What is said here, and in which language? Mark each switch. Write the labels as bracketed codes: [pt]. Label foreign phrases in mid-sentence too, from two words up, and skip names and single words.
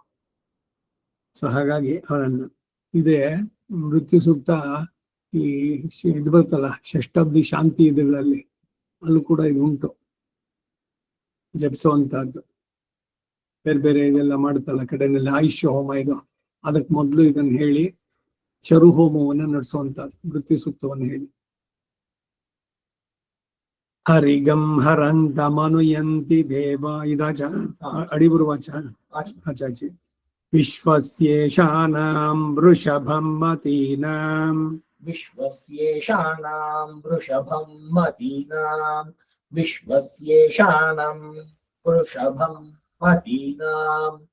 [kn] ಸೊ ಹಾಗಾಗಿ ಅವನನ್ನು ಇದೇ ಮೃತ್ಯು ಸೂಕ್ತ ಈ ಇದು ಬರ್ತಲ್ಲ ಷಷ್ಠಬ್ದಿ ಶಾಂತಿ ಇದರಲ್ಲಿ, ಅಲ್ಲೂ ಕೂಡ ಇದು ಉಂಟು, ಜಪಿಸುವಂತಹದ್ದು. ಬೇರೆ ಬೇರೆ ಇದೆಲ್ಲ ಮಾಡುತ್ತಲ್ಲ ಕಡೆಯಲ್ಲಿ ಆಯುಷ್ಯ ಹೋಮ, ಇದು ಅದಕ್ಕೆ ಮೊದಲು ಇದನ್ನು ಹೇಳಿ ಚರು ಹೋಮವನ್ನು ನಡೆಸುವಂತಹದ್ದು, ಮೃತ್ಯು ಸೂಕ್ತವನ್ನು ಹೇಳಿ. [sa] ಹರಿಗಂ ಹರಂತ ಮನುಯಂತಿ ದೇವ ಇದಾಚ ಅಡಿಬರುವಾಚ ಆಚಾಚಿ ವಿಶ್ವಸ್ಯೇಷಾನಾಂ ವೃಷಭಂ ಮತೀನಾಂ ವಿಶ್ವಸ್ಯೇಷಾನಾಂ ವೃಷಭಂ ಮತೀನಾಂ ವಿಶ್ವಸ್ಯೇಷಾನಾಂ ವೃಷಭಂ ಮತೀನಾಂ